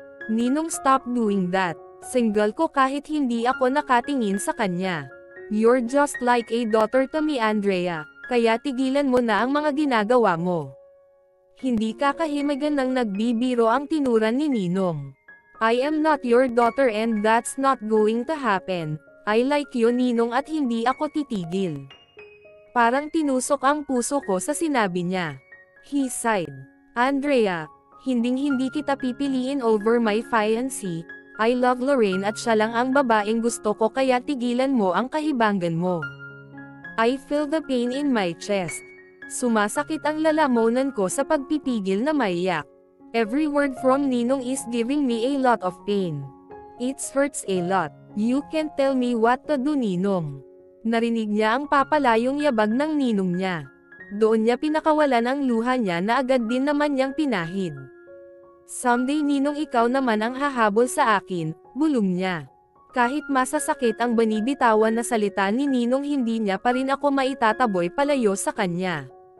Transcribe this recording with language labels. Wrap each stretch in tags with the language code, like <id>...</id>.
<tl>Ninong,</tl> <en>stop doing that.</en> <tl>Single ko kahit hindi ako nakatingin sa kanya.</tl> <en>You're just like a daughter to me, Andrea,</en> <tl>kaya tigilan mo na ang mga ginagawa mo. Hindi kakahimigan nang nagbibiro ang tinuran ni Ninong.</tl> <en>I am not your daughter and that's not going to happen. I like you, Ninong,</en> <tl>at hindi ako titigil. Parang tinusok ang puso ko sa sinabi niya.</tl> <en>He sighed.</en> <tl>Andrea, hinding-hindi kita pipiliin</tl> <en>over my fiancé. I love Lorraine</en> <tl>at siya lang ang babaeng gusto ko kaya tigilan mo ang kahibangan mo.</tl> <en>I feel the pain in my chest.</en> <tl>Sumasakit ang lalamunan ko sa pagpipigil na maiyak.</tl> <en>Every word from Ninong is giving me a lot of pain. It hurts a lot. You can't tell me what to do, Ninong.</en> <tl>Narinig niya ang papalayong yabag ng ninong niya. Doon niya pinakawalan ang luha niya na agad din naman niyang pinahid. Someday, Ninong, ikaw naman ang hahabol sa akin, bulong niya. Kahit masasakit ang banibitawan na salita ni Ninong, hindi niya pa rin ako maitataboy palayo sa kanya.</tl>